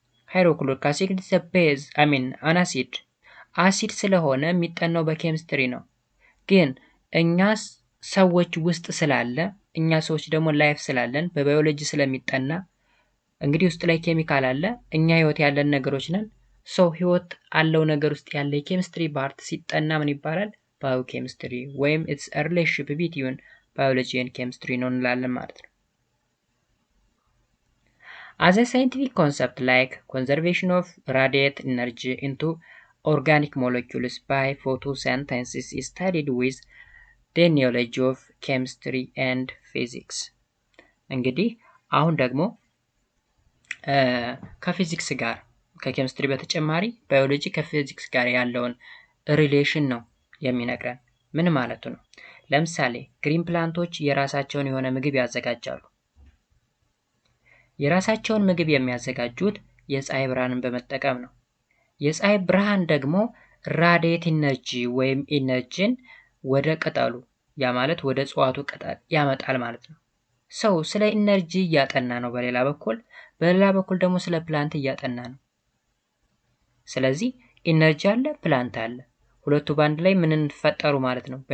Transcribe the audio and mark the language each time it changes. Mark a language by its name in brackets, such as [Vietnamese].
[Amharic] ሃይድሮክሎሪክ አሲድ [English] is a base, an acid [Amharic] አሲድ ስለሆነ የሚጠናው በኬሚስትሪ ነው። ግን እኛ ሰዎች ውስጥ ስላለ እኛ ሰዎች ደግሞ ላይፍ ስላለን በባዮሎጂ ስለሚጠና እንግዲህ ውስጥ ላይ ኬሚካል አለ። እኛ ህይወት ያለን ነገሮች ነን። ሰው ህይወት አለው ነገር ውስጥ ያለ የኬሚስትሪ ፓርት ሲጠና ምን ይባላል? ባዮኬሚስትሪ ወይም [English] it's a relationship between biology and chemistry [Amharic] ነው እንላለን ማለት ነው። [English] As a scientific concept like conservation of radiant energy into organic molecules by photosynthesis is studied with the knowledge of chemistry and physics. [Amharic] እንግዲህ አሁን ደግሞ ከፊዚክስ ጋር ከኬሚስትሪ በተጨማሪ ባዮሎጂ ከፊዚክስ ጋር ያለውን ሪሌሽን ነው የሚነግረን። ምን ማለቱ ነው? ለምሳሌ ግሪን ፕላንቶች የራሳቸውን የሆነ ምግብ ያዘጋጃሉ። የራሳቸውን ምግብ የሚያዘጋጁት የፀሐይ ብርሃንን በመጠቀም ነው። የፀሐይ ብርሃን ደግሞ ራዲየት ኢነርጂ ወይም ኢነርጂን ወደ ቅጠሉ ያ ማለት ወደ እጽዋቱ ቅጠል ያመጣል ማለት ነው። ሰው ስለ ኢነርጂ እያጠና ነው በሌላ በኩል ደግሞ ስለ ፕላንት እያጠና ነው። ስለዚህ ኢነርጂ አለ፣ ፕላንት አለ። ሁለቱ ባንድ ላይ ምን እንፈጠሩ ማለት ነው?